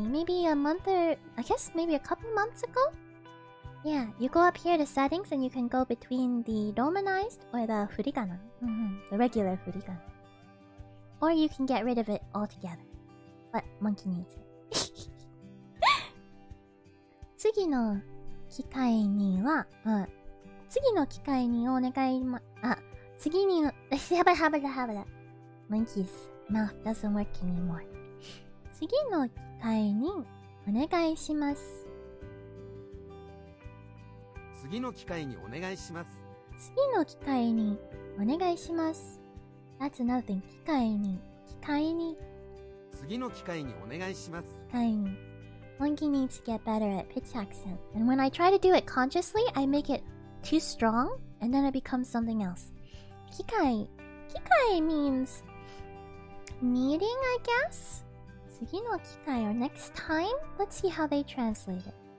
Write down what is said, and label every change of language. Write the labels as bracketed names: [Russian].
[English] Maybe a month or... I guess maybe a couple months ago? Yeah, you go up here to settings and you can go between the romanized or the furigana. The regular furigana. Or you can get rid of it altogether. But Monkey needs it. [Japanese] 次の機会には、次の機会にお願い次にhabla. [English] Monkey's mouth doesn't work anymore. [Japanese] 次の機会にお願いします。次の機会にお願いします。次の機会にお願いします。 [English] That's another thing. [Japanese] 機会に次の機会にお願いします。機会に [English] Monkey needs to get better at pitch accent. And when I try to do it consciously, I make it too strong, and then it becomes something else. 機会 means meeting, I guess? [Japanese] 次の機会 [English] or next time? Let's see how they translate it.